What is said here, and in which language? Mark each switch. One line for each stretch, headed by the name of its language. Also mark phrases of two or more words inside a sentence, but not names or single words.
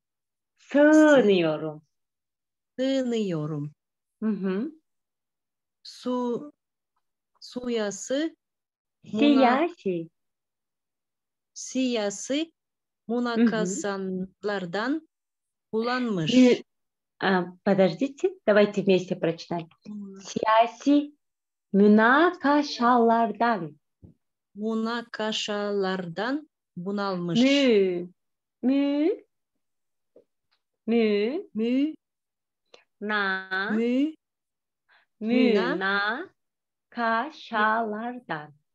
Gagauz: Sığınıyorum. Sığınıyorum. Mhm. Siyasi Siyasi. siyasi Mhm. münakasalardan bulanmış.
Russian: Подождите, давайте вместе прочитаем.
Gagauz: Muna- Siyasi münakaşalardan. Münakaşalardan bunalmış. Mü. Mü. Mü. Mü, Na. mü, Münakaşalardan.